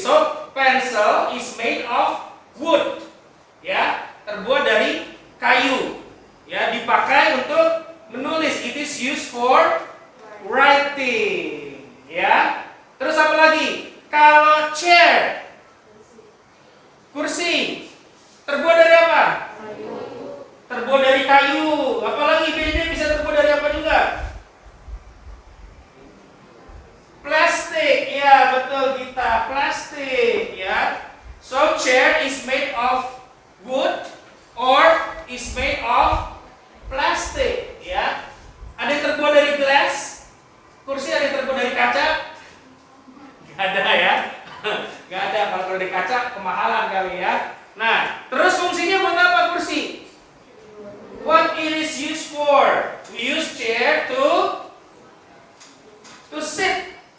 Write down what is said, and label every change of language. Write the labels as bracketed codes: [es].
[en] So, pencil is made of wood. [id] Ya, terbuat dari kayu. Ya, dipakai untuk menulis. [en] It is used for writing. [id] Ya. Terus apa lagi? Kalau chair, kursi, terbuat dari apa? Terbuat dari kayu. Apalagi BD bisa terbuat dari apa juga? Plastik. Ya, betul kita. Plastik, ya. [en] So chair is made of wood or is made of plastic, ya. [id] Ada yang terbuat dari glass? Kursi ada yang terbuat dari kaca? Gak ada ya. Gak ada. Kalau dari kaca kemahalan kali ya. Nah, terus fungsinya buat apa kursi? [en] What it is used for? We use chair to sit.